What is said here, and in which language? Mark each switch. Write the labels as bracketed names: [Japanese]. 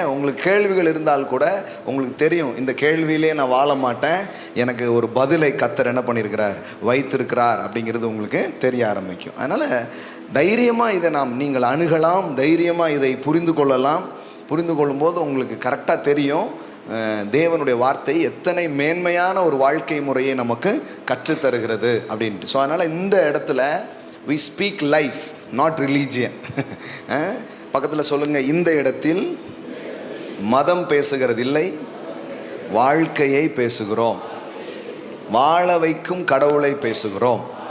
[Tamil] உங்களுக்கு கேள்விகள் இருந்தால் கூட உங்களுக்கு தெரியும், இந்த கேள்வியிலே நான் வாழ மாட்டேன், எனக்கு ஒரு பதிலை கர்த்தர் என்ன பண்ணியிருக்கிறார், வைத்திருக்கிறார் அப்படிங்கிறது உங்களுக்கு தெரிய ஆரம்பிக்கும். அதனால் தைரியமாக இதை நீங்கள் அணுகலாம், தைரியமாக இதை புரிந்து கொள்ளலாம். புரிந்து கொள்ளும்போது உங்களுக்கு கரெக்டாக தெரியும் தேவனுடைய வார்த்தை எத்தனை மேன்மையான ஒரு வாழ்க்கை முறையை நமக்கு கற்றுத்தருகிறது அப்படின்ட்டு. ஸோ அதனால் இந்த இடத்துல [English] we speak life, not religion. [Tamil] பக்கத்தில் சொல்லுங்கள், இந்த இடத்தில் மதம் பேசுகிறதில்லை, வாழ்க்கையை பேசுகிறோம், வாழ வைக்கும் கடவுளை பேசுகிறோம்.